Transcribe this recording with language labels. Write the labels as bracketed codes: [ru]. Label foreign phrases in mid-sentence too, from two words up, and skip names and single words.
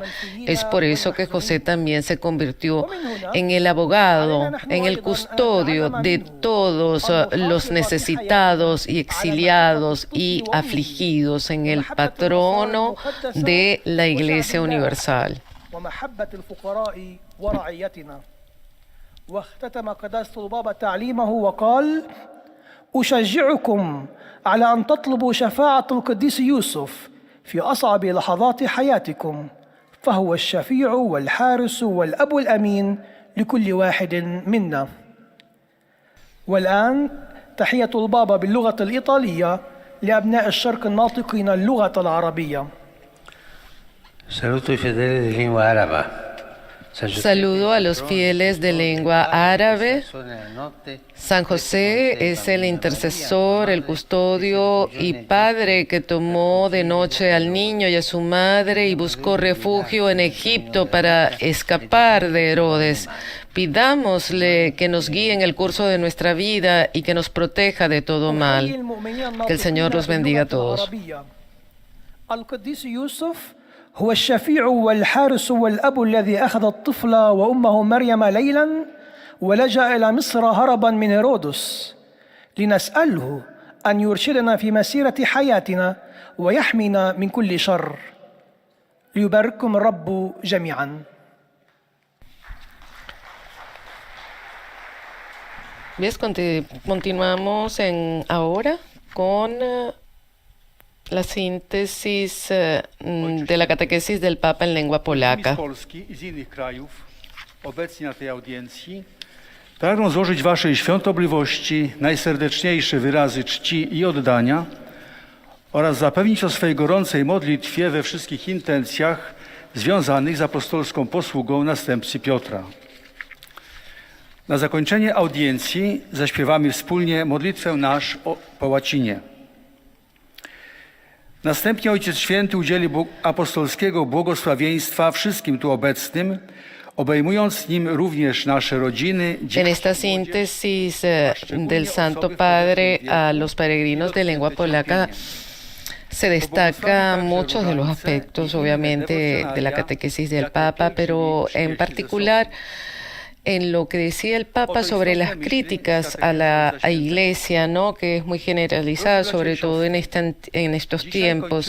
[es] Es por eso que José también se convirtió en el abogado, en el custodio de todos los necesitados y exiliados y afligidos, en el patrono de la Iglesia Universal. [ar] ومحبة الفقراء ورعيتنا. واختتم قداسة البابا تعليمه وقال: أشجعكم على أن تطلبوا شفاعة القديس يوسف في أصعب لحظات حياتكم، فهو الشفيع والحارس والأب الأمين لكل واحد منا. والآن تحية البابا باللغة الإيطالية لأبناء الشرق الناطقين اللغة العربية. [it] Saluto i fedeli di lingua araba. [es] Saludo a los fieles de lengua árabe. San José es el intercesor, el custodio y padre que tomó de noche al niño y a su madre y buscó refugio en Egipto para escapar de Herodes. Pidámosle que nos guíe en el curso de nuestra vida y que nos proteja de todo mal. Que el Señor los bendiga a todos. [ar] هو الشفيع والحارس والأب الذي أخذ الطفل وأمه مريم ليلا ولجأ إلى مصر هربا من هيرودس لنسأله أن يرشدنا في مسيرة حياتنا ويحمينا من كل شر. ليبارككم الرب جميعا. [es] Bien, continuamos ahora con la síntesis de la catequesis del Papa en lengua polaca. [pl] Obecni na tej audiencji pragnę złożyć Waszej świątobliwości najserdeczniejsze wyrazy czci i oddania oraz zapewnić o swej gorącej modlitwie we wszystkich intencjach związanych z apostolską posługą następcy Piotra. Na zakończenie audiencji zaśpiewamy wspólnie modlitwę nasz po łacinie. Następnie Ojciec Święty udzieli apostolskiego błogosławieństwa wszystkim tu obecnym, obejmując nim również nasze rodziny. [es] En esta síntesis del Santo Padre a los peregrinos de lengua polaca se destaca muchos de los aspectos, obviamente, de la catequesis del Papa, pero en particular en lo que decía el Papa sobre las críticas a la Iglesia, ¿no?, que es muy generalizada, sobre todo en estos tiempos.